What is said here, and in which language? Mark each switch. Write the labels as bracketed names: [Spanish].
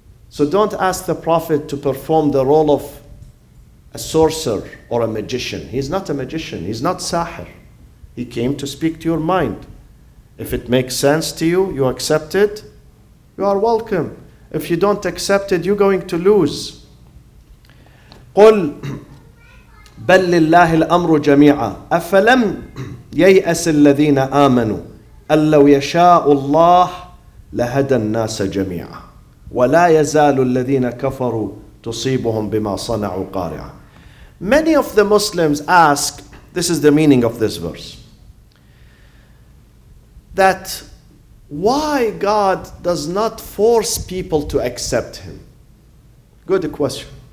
[English] So don't ask the Prophet to perform the role of a sorcerer or a magician. He's not a magician. He's not sahir. He came to speak to your mind. If it makes sense to you, you accept it, you are welcome. If you don't accept it, you're going to lose. [Arabic] قل بل لله الأمر جميعا أفلم ييأس الذين آمنوا أن لو يشاء الله لهدى الناس جميعا ولا يزال الذين كفروا تصيبهم بما صنعوا قارعة. [English] Many of the Muslims ask, this is the meaning of this verse, that why God does not force people to accept Him. Good question.